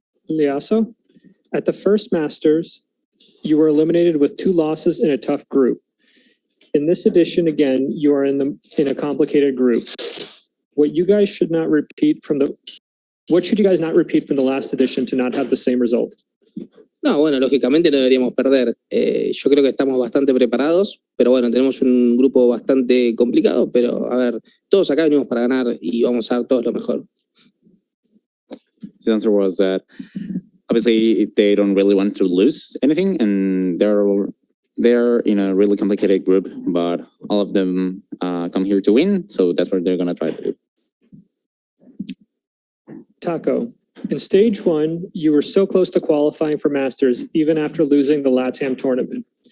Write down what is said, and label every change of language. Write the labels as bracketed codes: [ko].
[en] Leazo, at the first Masters, you were eliminated with 2 losses in a tough group. In this edition, again, you are in a complicated group. What should you guys not repeat from the last edition to not have the same result? [es] No, bueno, lógicamente no deberíamos perder. Yo creo que estamos bastante preparados, pero bueno, tenemos un grupo bastante complicado, pero a ver, todos acá venimos para ganar y vamos a dar todos lo mejor. [en] His answer was that obviously they don't really want to lose anything, and they're in a really complicated group, but all of them come here to win, so that's what they're gonna try to do. Taco, in stage 1, you were so close to qualifying for Masters even after losing the LATAM tournament.